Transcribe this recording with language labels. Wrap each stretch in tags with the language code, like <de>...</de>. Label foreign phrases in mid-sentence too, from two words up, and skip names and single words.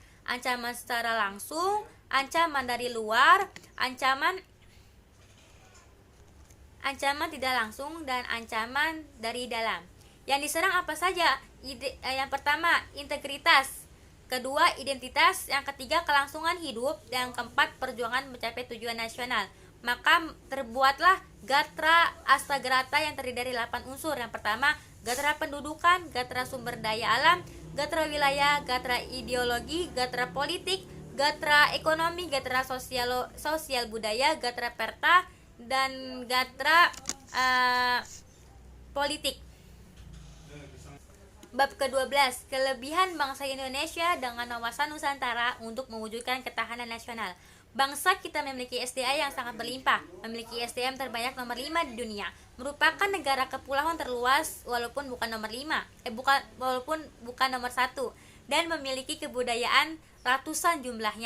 <id>Ancaman secara langsung, ancaman dari luar, ancaman tidak langsung, dan ancaman dari dalam. Yang diserang apa saja? Yang pertama, integritas. Kedua, identitas. Yang ketiga, kelangsungan hidup. Dan yang keempat, perjuangan mencapai tujuan nasional. Maka terbuatlah Gatra Astagrata yang terdiri dari 8 unsur. Yang pertama, Gatra pendudukan, Gatra sumber daya alam, Gatra wilayah, Gatra ideologi, Gatra politik, Gatra ekonomi, Gatra sosial budaya, Gatra perta, dan Gatra politik. Bab ke-12 kelebihan bangsa Indonesia dengan wawasan Nusantara untuk mewujudkan ketahanan nasional. Bangsa kita memiliki SDA yang sangat berlimpah, memiliki SDM terbanyak nomor 5 di dunia, merupakan negara kepulauan terluas walaupun bukan nomor 1, dan memiliki kebudayaan ratusan jumlahnya.</id>